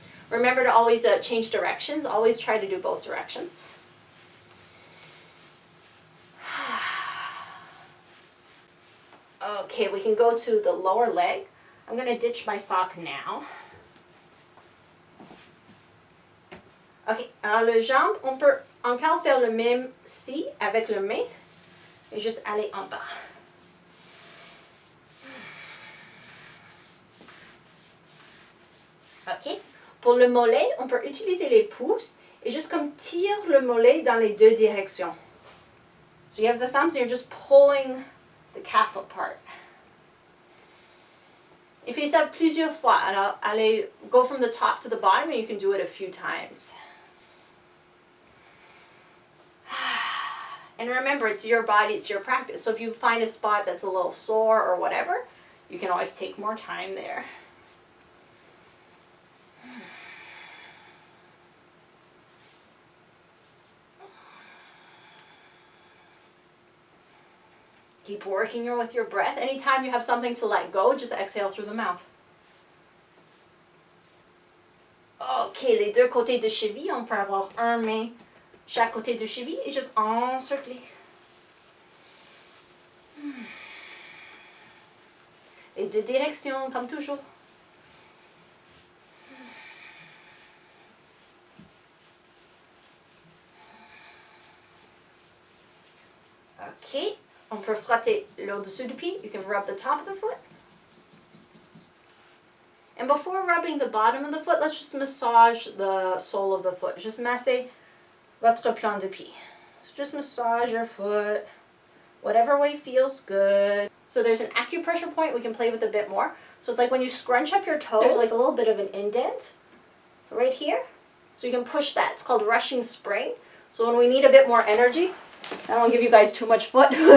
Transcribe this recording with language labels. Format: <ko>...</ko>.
<en>Remember to always change directions. Always try to do both directions. Okay, we can go to the lower leg. I'm going to ditch my sock now.</en> <fr>Ok, alors le jambe, on peut encore faire le même si avec le main et juste aller en bas. Ok, pour le mollet, on peut utiliser les pouces et juste comme tire le mollet dans les deux directions.</fr> <en>So you have the thumbs and you're just pulling the calf apart.</en> <fr>You fais ça plusieurs fois. Alors, allez,</fr> <en>go from the top to the bottom and you can do it a few times. And remember, it's your body, it's your practice. So if you find a spot that's a little sore or whatever, you can always take more time there. Keep working with your breath. Anytime you have something to let go, just exhale through the mouth.</en> <fr>Ok, les deux côtés de cheville, on peut avoir un main chaque côté de cheville et juste encercler. Les deux directions, comme toujours. Ok, on peut frotter l'au-dessus du pied.</fr> <en>You can rub the top of the foot. And before rubbing the bottom of the foot, let's just massage the sole of the foot.</en> <fr>Just massez votre plan de pied.</fr> <en>So just massage your foot, whatever way feels good. So there's an acupressure point we can play with a bit more. So it's like when you scrunch up your toes, there's like a little bit of an indent. So right here. So you can push that. It's called rushing spring. So when we need a bit more energy, I don't want to give you guys too much foot.</en>